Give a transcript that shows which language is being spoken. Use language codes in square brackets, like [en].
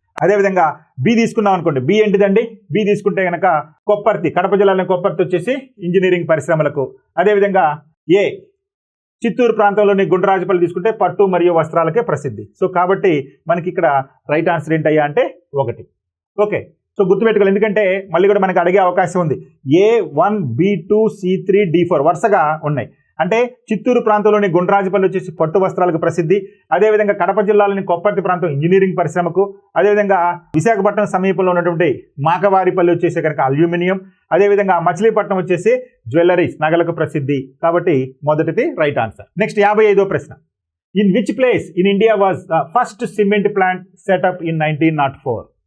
[te] అదేవిధంగా బి తీసుకున్నాం అనుకోండి. బి ఏంటిదండి. బి తీసుకుంటే కనుక కొప్పర్తి, కడప జిల్లాలోని కొప్పర్తి వచ్చేసి ఇంజనీరింగ్ పరిశ్రమలకు. అదేవిధంగా ఏ చిత్తూరు ప్రాంతంలోని గుండ్రాజపల్లి తీసుకుంటే పట్టు మరియు వస్త్రాలకే ప్రసిద్ధి. సో కాబట్టి మనకి ఇక్కడ రైట్ ఆన్సర్ ఏంటయ్యా అంటే 1. ఓకే, సో గుర్తుపెట్టుకోవాలి. ఎందుకంటే మళ్ళీ కూడా మనకి అడిగే అవకాశం ఉంది. A1 B2 C3 D4 వరుసగా ఉన్నాయి. అంటే చిత్తూరు ప్రాంతంలోని గుండ్రాజపల్లి వచ్చేసి పట్టు వస్త్రాలకు ప్రసిద్ధి. అదేవిధంగా కడప జిల్లాలోని కొప్పర్తి ప్రాంతం ఇంజనీరింగ్ పరిశ్రమకు. అదేవిధంగా విశాఖపట్నం సమీపంలో ఉన్నటువంటి మాకవారిపల్లి వచ్చేసి కనుక అల్యూమినియం. అదేవిధంగా మచిలీపట్నం వచ్చేసి జ్యువెలరీస్, నగలకు ప్రసిద్ధి. కాబట్టి మొదటిది రైట్ ఆన్సర్. [en] Next 55వ ప్రశ్న. In which place in India was the first cement plant set up in 1904?